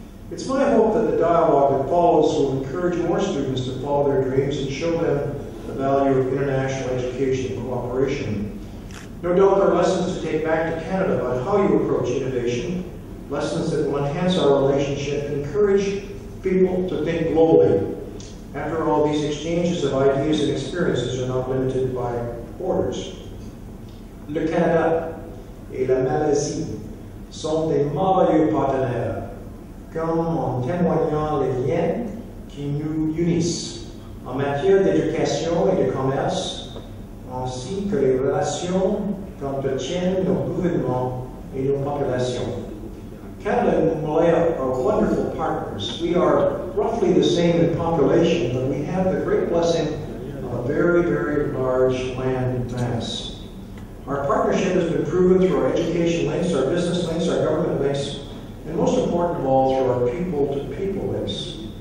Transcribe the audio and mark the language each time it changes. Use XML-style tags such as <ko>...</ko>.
<en>It's my hope that the dialogue that follows will encourage more students to follow their dreams and show them the value of international education and cooperation. No doubt there are lessons to take back to Canada about how you approach innovation, lessons that will enhance our relationship and encourage people to think globally. After all, these exchanges of ideas and experiences are not limited by borders.</en> <fr>Le Canada et la Malaisie sont des merveilleux partenaires, comme en témoignant les liens qui nous unissent en matière d'éducation et de commerce, ainsi que les relations qu'entretiennent nos gouvernements et nos populations.</fr> <en>Canada and Malaya are wonderful partners. We are roughly the same in population, but we have the great blessing of a very, very large land mass. Our partnership has been proven through our education links, our business links, our government links, and most important of all, through our people-to-people links.</en>